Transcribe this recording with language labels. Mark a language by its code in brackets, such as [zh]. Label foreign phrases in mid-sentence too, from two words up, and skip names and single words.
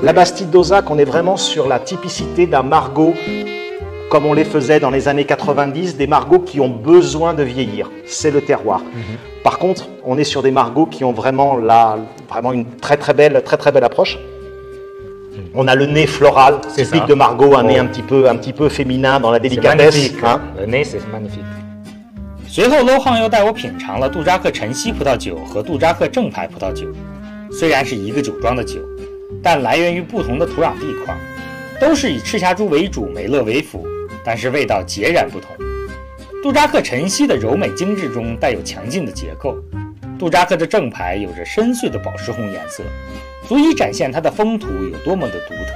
[fr] La Bastide d'Ozac, on est vraiment sur la typicité d'un Margaux, comme on les faisait dans les années 90, des Margots qui ont besoin de vieillir. C'est le terroir. Par contre, on est sur des Margots qui ont vraiment une très très belle approche. On a le nez floral, C'est typique ça. de Margaux, un Oh. nez un petit peu féminin dans la C'est délicatesse. magnifique. Hein. Le nez, c'est magnifique. [zh] 随后 Low Hang 又带我品尝了杜扎克晨曦葡萄酒和杜扎克正牌葡萄酒，虽然是一个酒庄的酒，但来源于不同的土壤地况，都是以赤霞珠为主，美乐为辅，但是味道截然不同。杜扎克晨曦的柔美精致中带有强劲的结构，杜扎克的正牌有着深邃的宝石红颜色，足以展现它的风土有多么的独特。